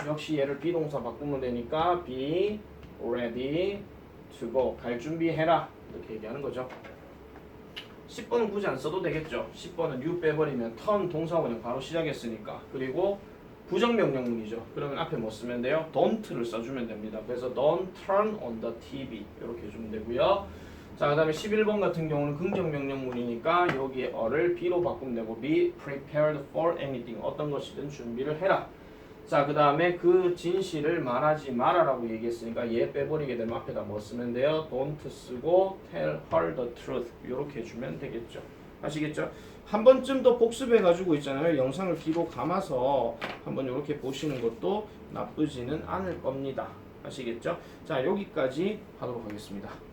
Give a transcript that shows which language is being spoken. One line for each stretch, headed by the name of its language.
Korean: 역시 얘를 비동사 바꾸면 되니까
English: be ready to go.
Korean: 갈 준비해라. 이렇게 얘기하는 거죠. 10번은 굳이 안 써도 되겠죠. 10번은 you 빼버리면 turn 동사원형 바로 시작했으니까. 그리고 부정명령문이죠. 그러면 앞에 뭐 쓰면 돼요? don't를 써주면 됩니다. 그래서
English: don't turn on the TV
Korean: 이렇게 해주면 되고요. 자, 그 다음에 11번 같은 경우는 긍정명령문이니까 여기에 어를 be로 바꾸면 되고
English: be prepared for anything.
Korean: 어떤 것이든 준비를 해라. 자, 그 다음에 그 진실을 말하지 마라라고 얘기했으니까 얘 빼버리게 되면 앞에다 뭐 쓰면 돼요?
English: don't
Korean: 쓰고
English: tell her the truth
Korean: 이렇게 해주면 되겠죠. 아시겠죠? 한 번쯤 더 복습해가지고 있잖아요. 영상을 뒤로 감아서 한번 이렇게 보시는 것도 나쁘지는 않을 겁니다. 아시겠죠? 자, 여기까지 하도록 하겠습니다.